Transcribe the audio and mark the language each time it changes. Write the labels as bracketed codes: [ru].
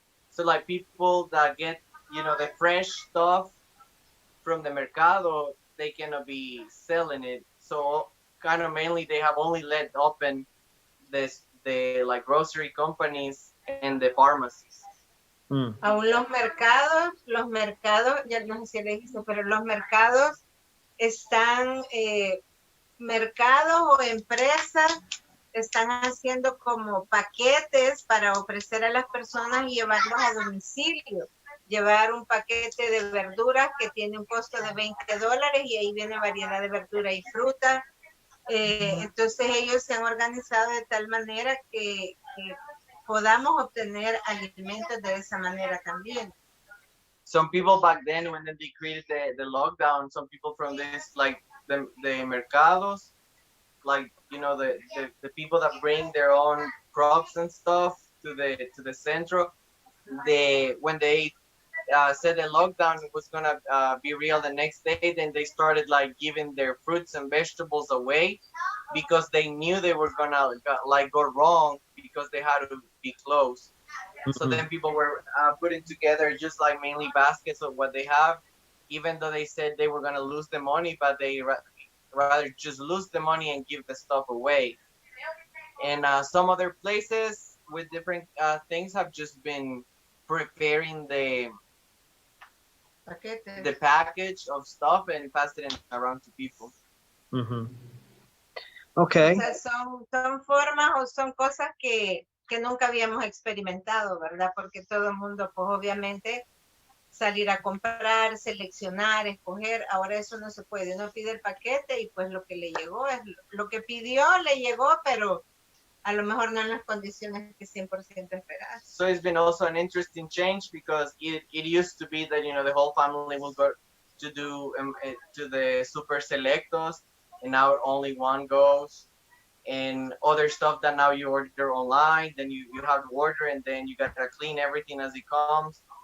[en] So like people that get, the fresh stuff from the mercado, they cannot be selling it. So kind of mainly they have only let open the like grocery companies and the pharmacies. [es] Aún los mercados, ya no sé si le dije, pero los mercados están, mercados o empresas están haciendo como paquetes para ofrecer a las personas y llevarlos a domicilio. Llevar un paquete de verduras que tiene un costo de $20 y ahí viene variedad de verdura y fruta. Entonces ellos se han organizado de tal manera que podamos obtener alimentos de esa manera también. [en] Some people back then, when they created the lockdown, some people from this, like the mercados, like the people that bring their own crops and stuff to the centro, when they said the lockdown was gonna be real the next day, then they started like giving their fruits and vegetables away because they knew they were gonna like go wrong because they had to be closed. So then people were putting together just like mainly baskets of what they have, even though they said they were gonna lose the money, but they rather just lose the money and give the stuff away. And some other places with different things have just been preparing the package of stuff and passing it around to people. Okay. [es] O sea, son formas o son cosas que nunca habíamos experimentado, ¿verdad? Porque todo el mundo, pues obviamente, salir a comprar, seleccionar, escoger, ahora eso no se puede. Uno pide el paquete y pues lo que le llegó es lo que pidió, le llegó, pero a lo mejor no en las condiciones que 100% esperas. [en] So it's been also an interesting change because it used to be that, you know, the whole family will go to do to the super selectos, and now only one goes. And other stuff that now you order online, then you have to order, and then you gotta clean everything as it comes.